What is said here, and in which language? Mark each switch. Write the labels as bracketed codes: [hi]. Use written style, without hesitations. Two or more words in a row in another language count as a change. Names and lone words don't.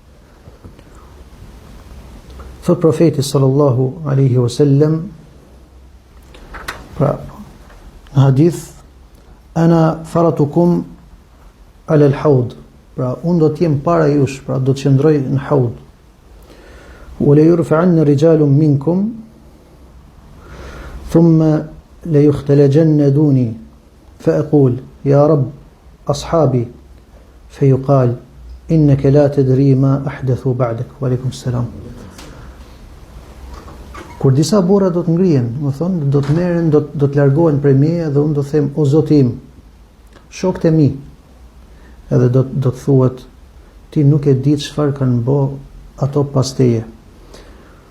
[sq] Thot profeti [ar] صلى الله عليه وسلم, [sq] pra në hadith, [ar] أنا فرطكم على الحوض, [sq] pra unë do t'jem para jush, pra do të qëndroj në haud. [ar] وليرفعن رجال منكم ثم ليختلجن دوني فأقول يا رب أصحابي فيقال إنك لا تدري ما أحدثوا بعدك. وعليكم السلام. [sq] Kur disa burra do të ngrihen, më thonë, do të merren, do të largohen prej meje dhe unë do të them, o Zoti im, shokët e mi, edhe do të thuhet, ti nuk e di çfarë kanë bë ato pas teje.